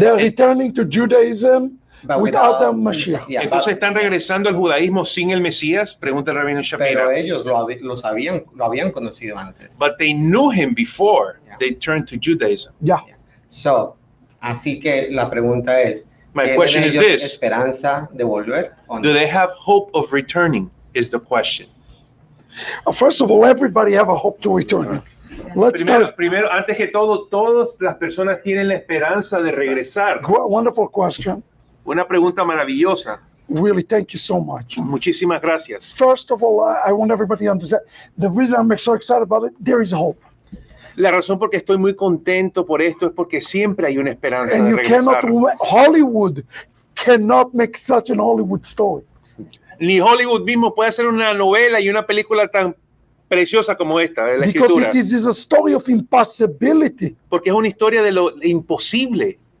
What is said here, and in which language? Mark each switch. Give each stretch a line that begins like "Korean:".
English: they're returning to Judaism without the HaMashiach.
Spanish: Entonces están regresando al judaísmo sin el Mesías, pregunta el Rabbi Shapira. Pero ellos lo habían conocido antes.
English: But they knew him before they turned to Judaism.
Spanish: Así que la pregunta es,
English: my question is this:
Spanish: esperanza de volver? ¿O no?
English: Do they have hope of returning? Is the question. First of all, everybody have a hope to return.
Spanish: Primero, antes que todo, todas las personas tienen la esperanza de regresar.
English: Wonderful question.
Spanish: Una pregunta maravillosa.
English: Really, thank you so much.
Spanish: Muchísimas gracias.
English: First of all, I want everybody to understand the reason I'm so excited about it. There is hope,
Spanish: La razón por que estoy muy contento por esto es porque siempre hay una esperanza
English: and
Spanish: de
English: you
Spanish: regresar.
English: Hollywood cannot make such an Hollywood story.
Spanish: Ni Hollywood mismo puede hacer una novela y una película tan preciosa como esta de la
English: Because
Spanish: escritura,
English: it is a story of impossibility
Spanish: porque es una historia de lo imposible